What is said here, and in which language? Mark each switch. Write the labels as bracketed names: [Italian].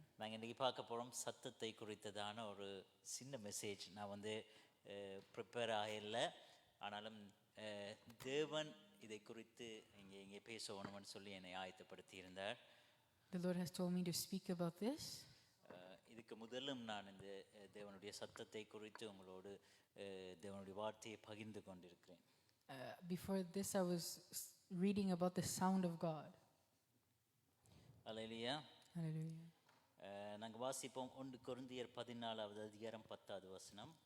[Tamil] நாங்கள் இன்றைக்கி பார்க்க போகிறோம் சத்தத்தை குறித்ததான ஒரு சின்ன மெசேஜ். நான் வந்து ப்ரிப்பேர் ஆகலை, ஆனாலும் தேவன் இதை குறித்து இங்கே பேசணும்னு சொல்லி என்னை ஆயத்தப்படுத்தி இருந்தார். [English] The Lord has told me to speak about this. [Tamil] இதுக்கு முதலும் நான் இந்த தேவனுடைய சத்தத்தை குறித்து உங்களோடு தேவனுடைய வார்த்தையை பகிர்ந்து கொண்டிருக்கிறேன். [English] Before this, I was reading about the sound of God. [Tamil] Hallelujah. [English] Hallelujah. [Tamil] நாங்கள் வாசிப்போம் 1 கொரிந்தியர் 14வது அதிகாரம் 10வது வசனம்.